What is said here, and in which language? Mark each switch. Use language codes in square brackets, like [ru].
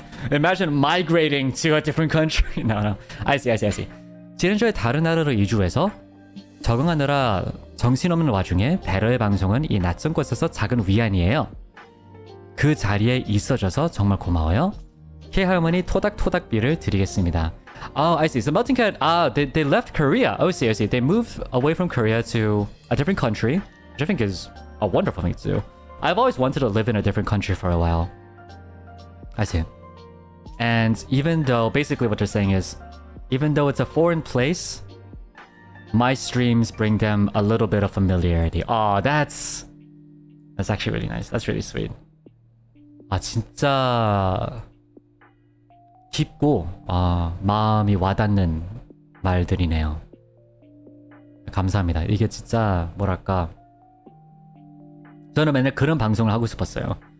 [en] Imagine migrating to a different country. No. I see. [ko] 지난주에 다른 나라로 이주해서 적응하느라 정신없는 와중에 배러의 방송은 이 낯선 곳에서 작은 위안이에요. 그 자리에 있어줘서 정말 고마워요. K 할머니 토닥토닥비를 드리겠습니다. [en] Oh, I see. So Melting Cat, they left Korea. Oh, I see. They moved away from Korea to a different country, which I think is a wonderful thing to do. I've always wanted to live in a different country for a while. I see. And even though, basically what they're saying is, even though it's a foreign place, my streams bring them a little bit of familiarity. Oh, that's actually really nice. That's really sweet. [ko] 아, 진짜 깊고 마음이 와닿는 말들이네요. 감사합니다. 이게 진짜 뭐랄까 저는 맨날 그런 방송을 하고 싶었어요.